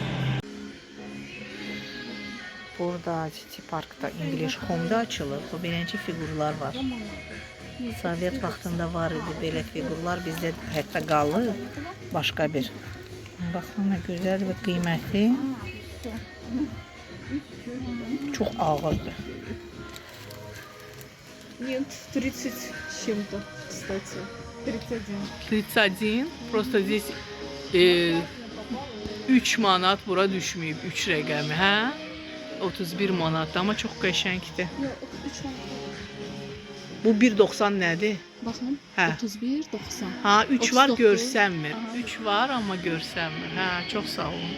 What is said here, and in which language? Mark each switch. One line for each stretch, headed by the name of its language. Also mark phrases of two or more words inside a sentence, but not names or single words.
Azerbaijani: Burada City Park'da English Home'da açılıb. Bu birinci figurlar var. Sovet vaxtında var idi belə figurlar. Bizdə hətta qalıb başqa bir. Baxın nə gözəl və qiymətli. Çox ağırdır.
Russian: Нет, 30 с чем-то, кстати. 31.
Azerbaijani: 31.
Russian: Просто здесь
Azerbaijani: 3 manat bura düşməyib. 3 rəqəmi, hə? 31 manatdır, amma çox qəşəngdir. Yok, 3 var. Bu 1.90 nədir?
Turkish: Bakın,
Azerbaijani: Hə. 31, 90. Ha, 3 var 39. görsənmir. Aha. 3 var amma görsənmir. Hə, çox sağ olun.